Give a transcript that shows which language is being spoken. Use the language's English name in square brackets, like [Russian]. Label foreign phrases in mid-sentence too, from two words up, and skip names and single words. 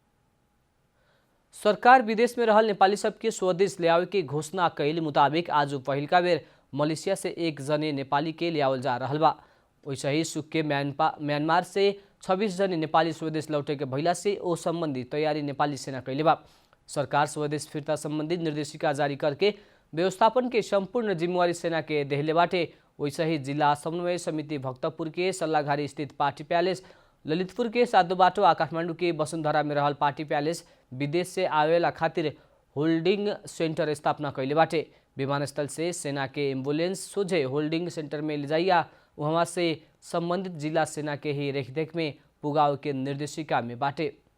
[Bhojpuri] सरकार विदेश में रहल नेपाली सब के स्वदेश ल्यावे के घोषणा कैल मुताबिक आज पहिलका बेर मलेशिया से एक जने नेपाली के लियावल जा रहल बा। वैसे ही सुख के म्यांमार से 26 जने नेपाली स्वदेश लौटे के भइला से ओ संबंधी तैयारी नेपाली सेना कैले बा। सरकार स्वदेश फिर्ता संबंधी निर्देशिका जारी करके व्यवस्थापन के संपूर्ण जिम्मेवारी सेना के देहले बाटे। वैसे ही जिला समन्वय समिति भक्तपुर के सल्लाघारी स्थित पार्टी प्यालेस, ललितपुर के साधु बाटो आ काठमांडू के वसुंधरा में रहल पार्टी प्यालेस विदेश से आवेला खातिर होल्डिंग सेंटर स्थापना कैले बाटे। विमानस्थल से सेना के एम्बुलेंस सोझे होल्डिंग सेंटर में ले जाइया वहाँ से संबंधित जिला सेना के ही रेखदेख में पुगाव के निर्देशिका में बाटे।